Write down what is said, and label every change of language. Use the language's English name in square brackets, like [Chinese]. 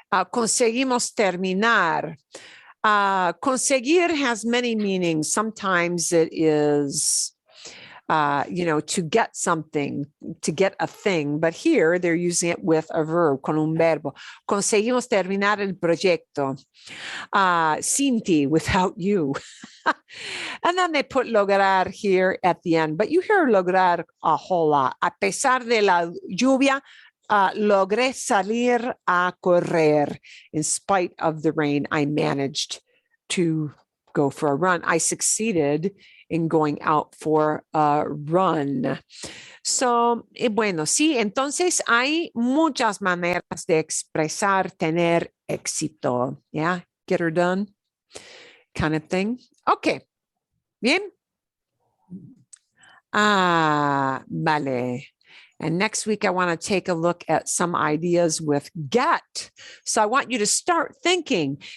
[Spanish] Conseguimos terminar. [English] Conseguir has many meanings. Sometimes it is, to get something, to get a thing. But here they're using it with a verb, [Spanish] con un verbo. Conseguimos terminar el proyecto. Sin ti, [English] without you. And then they put lograr here at the end. But you hear lograr a whole lot. [Spanish] A pesar de la lluvia, logré salir a correr. [English] In spite of the rain, I managed to go for a run. I succeeded in going out for a run. [Spanish] So, bueno, sí, entonces hay muchas maneras de expresar tener éxito. [English] Yeah, get her done kind of thing. Okay, bien. Vale. And next week, I want to take a look at some ideas with get. So I want you to start thinking.